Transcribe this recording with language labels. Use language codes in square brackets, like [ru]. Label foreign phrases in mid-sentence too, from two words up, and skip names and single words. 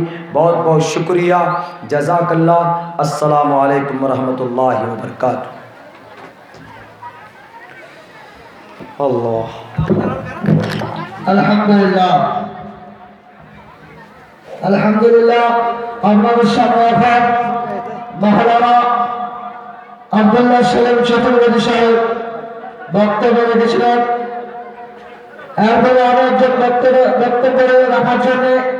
[ur] بہت بہت شکریہ، [ar] جزاک اللہ۔ السلام علیکم ورحمۃ اللہ وبرکاتہ۔ اللہ الحمدللہ الحمدللہ [bn] আমার সামনে মহলানা আব্দুল্লাহ সেলিম চতুর্বেদী সাহেব বক্তব্য রেখেছিলেন। এরপরে অনেকজন বক্তব্য রাখার জন্য